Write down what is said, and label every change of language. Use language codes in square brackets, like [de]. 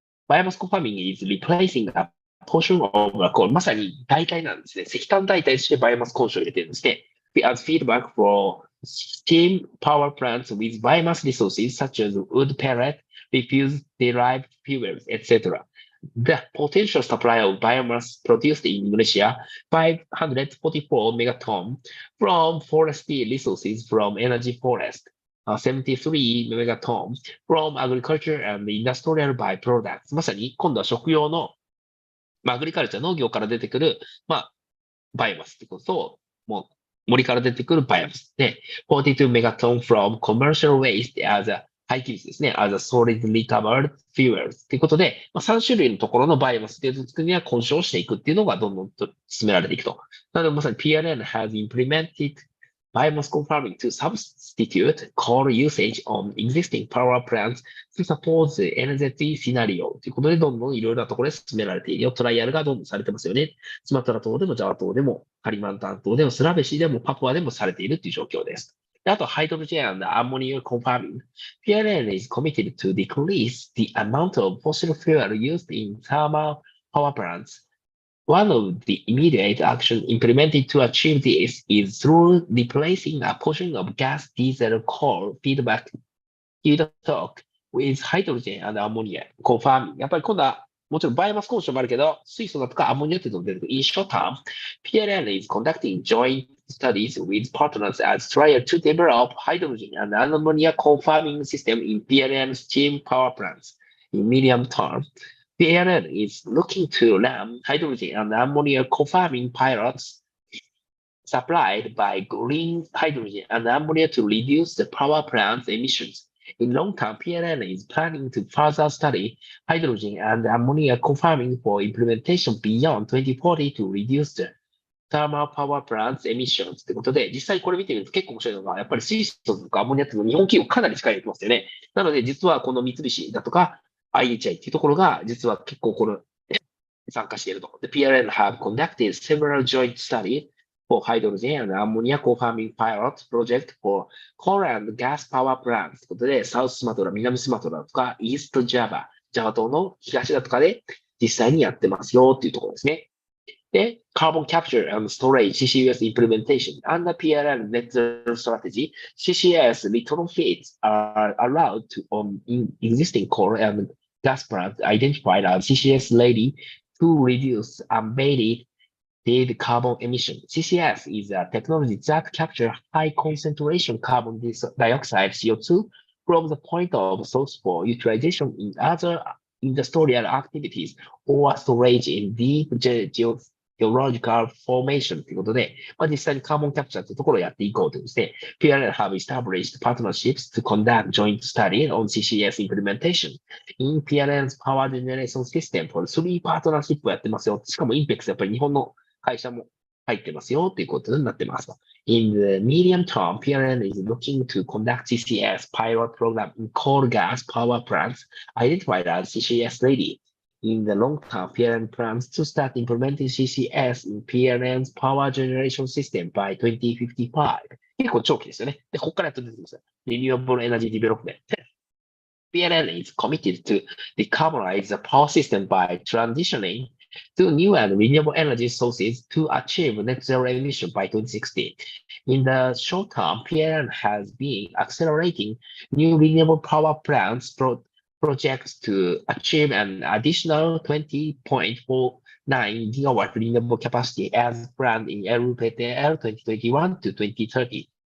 [en] Biomass co-farming is replacing a portion of coal. [ja] まさに代替なんですね。石炭代替としてバイオマス混焼を入れてるんですね。 [en] As feedback for steam power plants with biomass resources such as wood pellet, refuse-derived fuels, etc. The potential supply of biomass produced in Indonesia, 544 megaton from forestry resources from energy forest, 73 megaton from agriculture and industrial byproducts. [ja] まさに今度は食用の、アグリカルチャー農業から出てくる、バイオマスってことを、もう森から出てくるバイオマスで、 [en] 42 megaton from commercial waste as a [ja] 廃棄物ですね。 [en] as a solid recovered fuels [ja] ということで、3種類のところのバイオマスで作りには混焼していくっていうのがどんどんと進められていくと。なのでまさに [en] PLN has implemented biomass farming to substitute coal usage on existing power plants to support the energy scenario [ja] ということで、どんどんいろいろなところで進められているよ。トライアルがどんどんされてますよね。スマトラ島でもジャワ島でも、カリマンタン島でも、スラベシーでも、パプアでもされているという状況です。 [en] であと、ハイドロジェン and ammonia co-farming. PLN is committed to decrease the amount of fossil fuel used in thermal power plants. One of the immediate actions implemented to achieve this is through replacing a portion of gas, diesel, coal feedstock with hydrogen and ammonia co-farming. [ja] やっぱり今度はもちろんバイオマス混焼もあるけど、水素だとかアンモニアっていうのが出てくる。 [en] In short term, PLN is conducting joint studies with partners as trial to develop hydrogen and ammonia co-farming system in PLN steam power plants. In medium term, PLN is looking to run hydrogen and ammonia co-farming pilots supplied by green hydrogen and ammonia to reduce the power plant's emissions. In long term, PLN is planning to further study hydrogen and ammonia co-farming for implementation beyond 2040 to reduce the thermal power plants emissions [ja] ということで、実際これ見てみると結構面白いのが、やっぱり水素とかアンモニアっていうのは日本企業かなり力入れてますよね。なので、実はこの三菱だとか IHI っていうところが、実は結構この参加していると。 [en] The PLN have conducted several joint studies for hydrogen and ammonia co-farming pilot project for coal and gas power plants [ja] ということで、サウススマトラ、南スマトラとか、イーストジャバ、ジャワ島の東だとかで実際にやってますよっていうところですね。 [en] で、carbon capture and storage CCUS implementation under PLN net zero strategy, CCS retrofits are allowed to in existing coal and gas plants identified as CCS ready to reduce unbated carbon emission. CCS is a technology that captures high concentration carbon dioxide CO2 from the point of source for utilization in other industrial activities or storage in deep geological formation [ja] ということで、実際にカーボンキャプチャーというところをやっていこうというですね、 [en] PLN have established partnerships to conduct joint study on CCS implementation in PLN's power generation system for 3 partnership [ja] をやってますよ。しかもインペックスやっぱり日本の会社も入ってますよということになってます。 [en] In the medium term, PLN is looking to conduct CCS pilot program in coal gas power plants identified as CCS ready.In the long term, PLN plans to start implementing CCS in PLN's power generation system by 2055. [ja] 結構長期ですよね。で、ここからやっと出てきます。 [en] Renewable Energy Development. PLN is committed to decarbonize the power system by transitioning to new and renewable energy sources to achieve net zero emission by 2060. In the short term, PLN has been accelerating new renewable power plants projects to achieve an additional 20.49 gigawatt renewable capacity as planned in LPTL 2021 to 2030.